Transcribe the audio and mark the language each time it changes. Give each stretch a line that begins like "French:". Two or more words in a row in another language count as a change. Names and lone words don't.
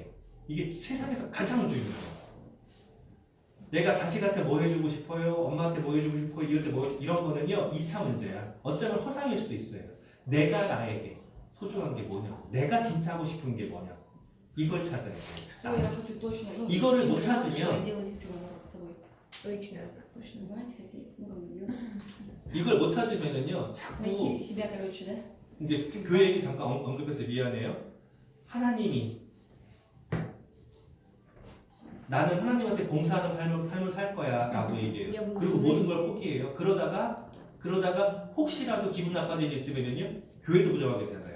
Korean: 이게 세상에서 가장 중요해요. 내가 자식한테 뭐 해주고 싶어요? 엄마한테 뭐 해주고 싶어요? 이럴 때 뭐 이런 거는요 2차 문제야. 어쩌면 허상일 수도 있어요. 내가 나에게 소중한 게 뭐냐고. 내가 진짜 하고 싶은 게 뭐냐고. 이걸 찾아야 돼요.
Russian: Что я хочу точно. Ну,
Korean: 이거를 못
Russian: информацию,
Korean: 찾으면
Russian: что я делать хочу с собой. точно. Точно знать, хотеть, ну, как бы делать.
Korean: 이걸 못 찾으면은요 자꾸
Russian: Найти себя, короче, да?
Korean: 이제 그 얘기 잠깐 언급해서 미안해요. 하나님이 나는 하나님한테 봉사하는 삶을 살 거야 라고 얘기해요. 그리고 모든 걸 포기해요. 그러다가 혹시라도 기분 나빠질 일 있으면요 교회도 부정하게 되잖아요.